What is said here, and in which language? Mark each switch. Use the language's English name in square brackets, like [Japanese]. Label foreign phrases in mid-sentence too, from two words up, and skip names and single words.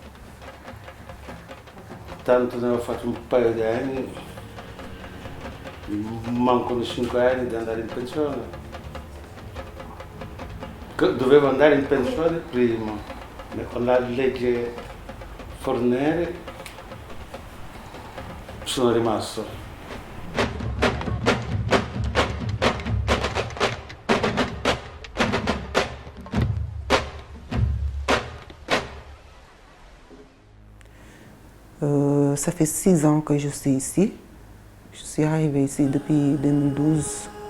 [Italian] Tanto ne ho fatto un paio di anni, mancano 5 anni di andare in pensione. Dovevo andare in pensione prima, ma con la legge Forneri sono rimasto. [French] Ça fait 6 ans que je suis ici. Je suis arrivée ici depuis 2012.